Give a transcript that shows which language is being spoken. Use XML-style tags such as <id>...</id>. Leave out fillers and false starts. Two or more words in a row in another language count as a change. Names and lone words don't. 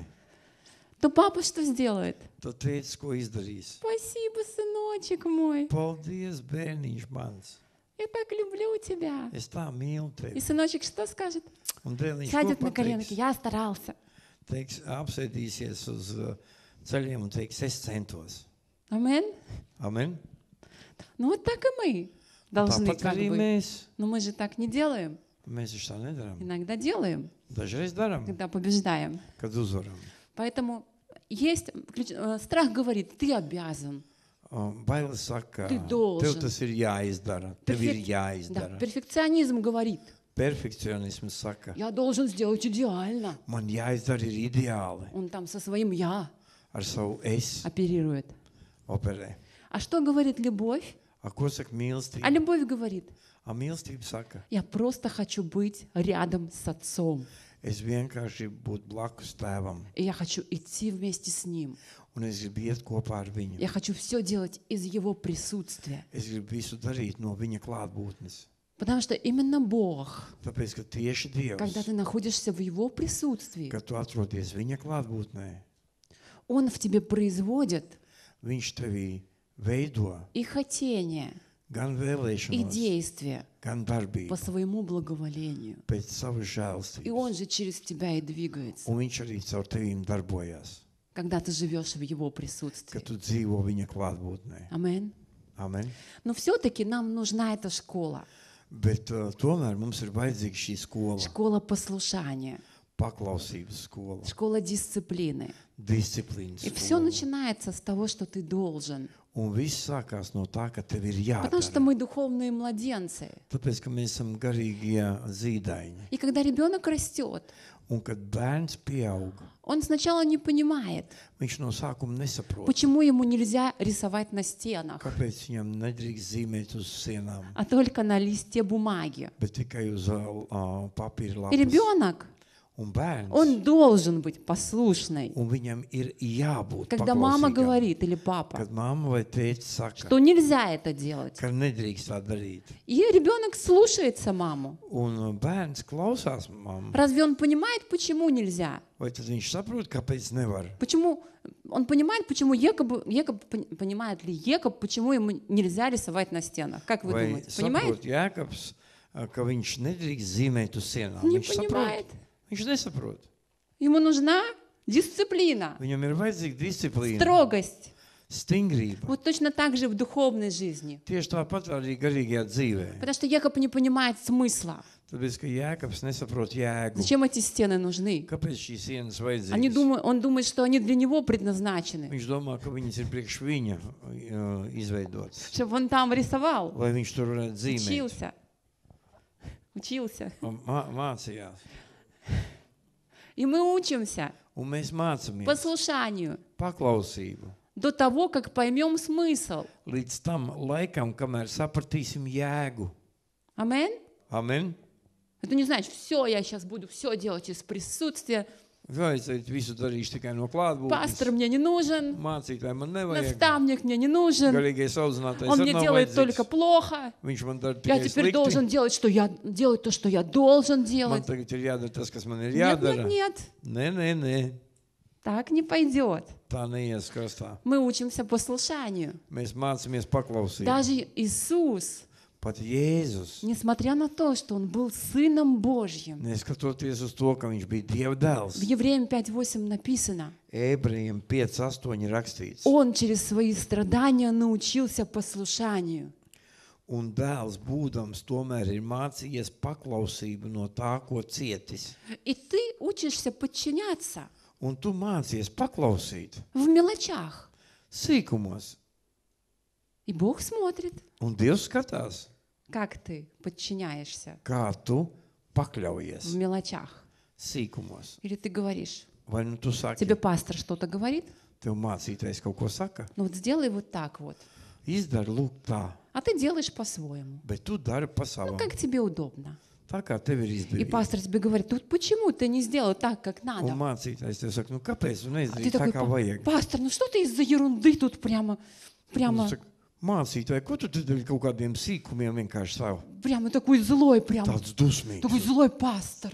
<ru>то папа что сделает?</ru> <lv>Tad tēvs, ko izdarīs?</lv> <ru>Спасибо, сыночек мой.</ru> <lv>Paldies, bērniņš mans.</lv> <ru>Я так люблю тебя.</ru> <lv>Es tā mīlu</lv> <ru>И</ru> <lv>tevi.</lv> <ru>сыночек что скажет?</ru> <lv>Un dēliņš ko</lv> <ru>Сядет на коленки.</ru> <lv>pateiks?</lv> <ru>Я старался.</ru> <lv>Teiks, apsēdīsies uz ceļiem un teiks, es centos.</lv> <ru>Амен.</ru> <lv>Amen.</lv> <ru>Ну вот так и мы должны</ru> <lv>Tāpat</lv> <ru>как</ru> <lv>arī</lv> <ru>бы.</ru> <lv>mēs.</lv> <ru>Но мы же так не делаем.</ru> <lv>Mēs taču tā nedaram.</lv> <ru>Иногда делаем,</ru> <lv>Dažreiz daram,</lv> <ru>когда побеждаем.</ru> <lv>kad uzvaram.</lv> <ru>Поэтому есть страх говорит, ты обязан.</ru> <lv>Bailes saka,</lv> <ru>Ты должен.</ru> <lv>tev tas ir jāizdara, tev ir jāizdara.</lv> <ru>Да, перфекционизм говорит,</ru> <lv>Perfekcionisms saka,</lv> <ru>я должен сделать идеально.</ru> <lv>man jāizdara ir ideāli.</lv> <ru>Он там со своим я</ru> <lv>Ar savu es</lv> <ru>оперирует.</ru> <lv>operē.</lv> <ru>А что говорит любовь?</ru> <lv>A ko saka</lv> <ru>А</ru> <lv>mīlestība?</lv> <ru>любовь говорит,</ru> <lv>A mīlestība saka,</lv> <ru>я просто хочу быть рядом с отцом.</ru> <lv>es vienkārši gribu būt blakus tēvam,</lv> <ru>И я хочу идти вместе с ним.</ru> <lv>un es gribu iet kopā ar viņu.</lv> <ru>Я хочу все делать из его присутствия.</ru> <lv>Es gribu visu darīt no viņa klātbūtnes.</lv> <ru>Потому что именно Бог,</ru> <lv>Tāpēc, ka tieši</lv> <ru>когда</ru> <lv>Dievs,</lv> <ru>ты находишься в его присутствии,</ru> <lv>kad tu atrodies viņa klātbūtnē,</lv> <ru>Он в тебе производит</ru> <lv>viņš tevī veido</lv> <ru>и хотение,</ru> <lv>gan</lv> <ru>и</ru> <lv>vēlēšanos,</lv> <ru>действие</ru> <lv>gan</lv> <ru>по</ru> <lv>darbību</lv> <ru>своему благоволению.</ru> <lv>pēc savas</lv> <ru>И Он</ru> <lv>žēlstības.</lv> <ru>же через тебя и двигается,</ru> <lv>Un viņš arī caur tevīm darbojās,</lv> <ru>когда ты живешь в Его</ru> <lv>kad</lv> <ru>присутствии.</ru> <lv>tu dzīvo viņa klātbūtnē.</lv> <ru>Амен.</ru> <lv>Amen.</lv> <ru>Но все-таки нам нужна эта школа.</ru> <lv>Bet tomēr mums ir vajadzīga šī skola,</lv> <ru>Школа послушания,</ru> <lv>paklausības skola,</lv> <ru>школа дисциплины.</ru> <lv>disciplīnas</lv> <ru>И все</ru> <lv>skola.</lv> <ru>начинается с того, что ты должен.</ru> <lv>Un viss sākās no tā, ka tev ir</lv> <ru>Потому что</ru> <lv>jādara.</lv> <ru>мы духовные младенцы.</ru> <lv>Tāpēc, ka mēs esam garīgie zīdaiņi.</lv> <ru>И когда ребенок растет,</ru> <lv>Un kad bērns pieaug,</lv> <ru>он сначала не понимает,</ru> <lv>viņš no sākuma nesaprot,</lv> <ru>почему ему нельзя рисовать на стенах,</ru> <lv>kāpēc viņam nedrīkst zīmēt uz sienām,</lv> <ru>а только на листе бумаги.</ru> <lv>bet tikai uz papīra</lv> <ru>И</ru> <lv>lapas.</lv> <ru>ребенок,</ru> <lv>Un bērns,</lv> <ru>он должен быть послушный.</ru> <lv>un viņam ir jābūt</lv> <ru>Когда мама</ru> <lv>paklausīgam.</lv> <ru>говорит или папа,</ru> <lv>Kad mamma vai tētis saka,</lv> <ru>что нельзя это делать,</ru> <lv>ka nedrīkst tā darīt,</lv> <ru>и ребенок слушается маму,</ru> <lv>un bērns klausās mammu,</lv> <ru>разве он понимает, почему нельзя?</ru> <lv>vai tad viņš saprot, kāpēc nevar?</lv> <ru>Почему он понимает, почему понимает ли Екоб, почему ему нельзя рисовать на стенах? Как вы</ru> <lv>Vai</lv> <ru>думаете? Понимает?</ru> <lv>saprot Jēkabs, ka viņš nedrīkst zīmēt uz sienām?</lv> <ru>Не</ru> <lv>Viņš saprot.</lv> <ru>понимает.</ru> <lv>Viņš nesaprot.</lv> <ru>Ему нужна дисциплина,</ru> <lv>Viņam ir vajadzīga disciplīna,</lv> <ru>строгость.</ru> <lv>stingrība.</lv> <ru>Вот точно так же в духовной жизни.</ru> <lv>Tieši tāpat arī garīgajā dzīvē.</lv> <ru>Потому что Екоб не понимает смысла.</ru> <lv>Tāpēc, ka Jēkabs nesaprot jēgu.</lv> <ru>Зачем эти стены нужны?</ru> <lv>Kāpēc šīs sienas</lv> <ru>Он</ru> <lv>vajadzīgas?</lv> <ru>думает, что они для него предназначены.</ru> <lv>Viņš domā, ka viņas ir priekš viņa izveidotas.</lv> <ru>Чтобы он там рисовал,</ru> <lv>Lai viņš tur varētu zīmēt.</lv> <ru>Учился.</ru> <lv>Un mācījās.</lv> <ru>И мы учимся</ru> <lv>Un mēs mācāmies</lv> <ru>послушанию</ru> <lv>paklausību.</lv> <ru>до того, как поймем смысл.</ru> <lv>Līdz tam laikam, kamēr sapratīsim jēgu.</lv> <ru>Амен?</ru> <lv>Amen.</lv> <ru>Это не значит, все, я сейчас буду все делать из присутствия.</ru> <lv>Vai es visu darīšu tikai no klātbūtnes?</lv> <ru>Пастор мне не нужен,</ru> <lv>Mācītāji man nevajag.</lv> <ru>наставник мне не нужен,</ru> <lv>Garīgais audzinātājs</lv> <ru>он</ru> <lv>arī</lv> <ru>мне</ru> <lv>nav</lv> <ru>делает</ru> <lv>vajadzīgs.</lv> <ru>только плохо.</ru> <lv>Viņš man dara</lv> <ru>Я</ru> <lv>tikai</lv> <ru>теперь</ru> <lv>slikti.</lv> <ru>должен делать то, что я должен</ru> <lv>Man</lv> <ru>делать.</ru> <lv>tagad ir jādara tas, kas man ir</lv> <ru>Нет,</ru> <lv>jādara.</lv> <ru>нет,</ru> <lv>Nē.</lv> <ru>так не пойдет.</ru> <lv>Tā neies krastā.</lv> <ru>Мы учимся послушанию.</ru> <lv>Mēs mācāmies paklausīt.</lv> <ru>Даже Иисус,</ru> <lv>Pat Jēzus,</lv> <ru>несмотря на то, что Он был Сыном Божьим,</ru> <lv>neskatoties uz to, ka viņš bija Dieva dēls,</lv> <ru>в Евреям 5:8 написано,</ru> <lv>Ebrejiem 5:8 rakstīts.</lv> <ru>Он через свои страдания научился послушанию.</ru> <lv>Un dēls būdams tomēr ir mācījies paklausību no tā, ko cietis.</lv> <ru>И ты учишься подчиняться</ru> <lv>Un tu mācies paklausīt</lv> <ru>в мелочах.</ru> <lv>sīkumos.</lv> <ru>И Бог смотрит,</ru> <lv>Un Dievs skatās,</lv> <ru>как ты подчиняешься</ru> <lv>kā tu</lv> <ru>в</ru> <lv>pakļaujies</lv> <ru>мелочах.</ru> <lv>sīkumos.</lv> <ru>Или ты говоришь,</ru> <lv>Vai nu tu saki,</lv> <ru>тебе пастор что-то говорит,</ru> <lv>tev mācītājs kaut ko saka?</lv> <ru>ну вот сделай вот так вот.</ru> <lv>Izdari lūk tā,</lv> <ru>А ты делаешь по-своему.</ru> <lv>bet tu dari pa</lv> <ru>Ну,</ru> <lv>savam.</lv> <ru>как тебе удобно.</ru> <lv>Tā kā tev ir</lv> <ru>И</ru> <lv>izdevīgi.</lv> <ru>пастор тебе говорит, тут почему ты не сделал так, как</ru> <lv>Un</lv> <ru>надо?</ru> <lv>mācītājs tev saka, nu kāpēc tu</lv> <ru>А ты</ru> <lv>neizdarīji tā,</lv> <ru>такой,</ru> <lv>kā vajag?</lv> <ru>пастор, ну что ты из-за ерунды тут</ru> <lv>Un</lv> <ru>прямо,</ru> <lv>tu saki, mācītāji, ko tu tad ar kaut kādiem sīkumiem vienkārši savu?</lv> <ru>прямо такой злой,</ru> <lv>Tāds dusmīgs,</lv> <ru>такой злой пастор.</ru>